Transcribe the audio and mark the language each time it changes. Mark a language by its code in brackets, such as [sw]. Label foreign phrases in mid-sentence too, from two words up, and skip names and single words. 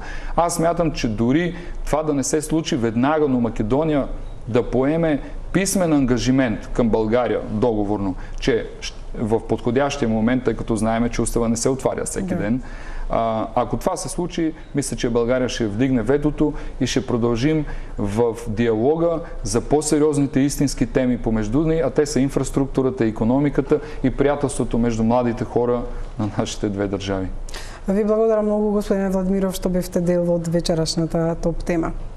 [bg] Аз смятам, че дори това да не се случи веднага, но Македония да поеме писмен ангажимент към България, договорно, че в подходящия момент, тъй като знаем, че устава не се отваря всеки ден, ако това се случи, мисля, че България ще вдигне ветото и ще продължим в диалога за по-сериозните истински теми помежду ни, а те са инфраструктурата, икономиката и приятелството между младите хора на нашите две държави. [mk] Ви благодарам много, господин Владимиров, што бевте дел од вечерашната топ тема.